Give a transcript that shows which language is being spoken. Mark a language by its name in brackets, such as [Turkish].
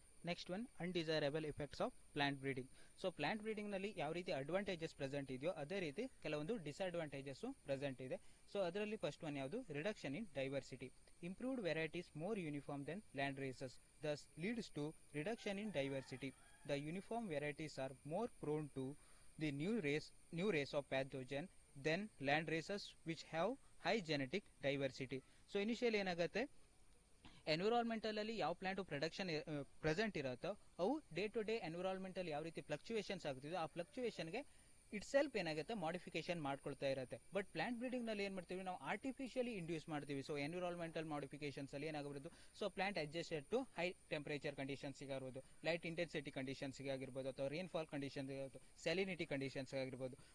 [English] Next one undesirable effects of plant breeding. [Kannada] So plant breeding ನಲ್ಲಿ ಯಾವ ರೀತಿ advantages present ಇದೆಯೋ ಅದೇ ರೀತಿ ಕೆಲವೊಂದು ಡಿಸ್ಅಡ್ವಾಂಟೇಜಸ್ ಪ್ರೆಸೆಂಟ್ ಇದೆ. ಸೊ ಅದರಲ್ಲಿ ಫಸ್ಟ್ ಒನ್ ಯಾವುದು, [English] Reduction in diversity. Improved varieties more uniform then land races thus leads to reduction in diversity. The uniform varieties are more prone to the new race of pathogen than land races which have high genetic diversity. [Kannada] So initially ಏನಾಗುತ್ತೆ, environmental ಅಲ್ಲಿ ಯಾವ plant production present ಇರುತ್ತೋ ಅವು day to day environmental ಯಾವ ರೀತಿ fluctuations ಆಗ್ತಿದೋ ಆ ಫ್ಲಕ್ಚುಯೇಷನ್ಗೆ it self ಏನಾಗುತ್ತೆ modification ಮಾಡ್ಕೊಳ್ತಾ ಇರುತ್ತೆ. ಬಟ್ ಪ್ಲಾಂಟ್ ಬ್ರೀಡಿಂಗ್ ನಲ್ಲಿ ಏನ್ ಮಾಡ್ತೀವಿ ನಾವು, ಆರ್ಟಿಫಿಷಿಯಲಿ ಇಂಡ್ಯೂಸ್ ಮಾಡ್ತೀವಿ. ಸೊ ಎನ್ವಿರಾನ್ಮೆಂಟಲ್ ಮಾಡಿಫಿಕೇಶನ್ಸ್ ಅಲ್ಲಿ ಏನಾಗಬಹುದು, so [English] plant adjusted to high temperature conditions [Kannada] ಆಗಿರ್ಬೋದು, ಲೈಟ್ ಇಂಟೆನ್ಸಿಟಿ ಕಂಡೀಷನ್ಸ್ ಆಗಿರ್ಬೋದು, ಅಥವಾ ರೇನ್ಫಾಲ್ ಕಂಡೀಷನ್ಸ್ ಆಗಿರ್ಬೋದು, ಸ್ಯಾಲಿನಿಟಿ ಕಂಡೀಷನ್ಸ್ ಆಗಿರ್ಬೋದು.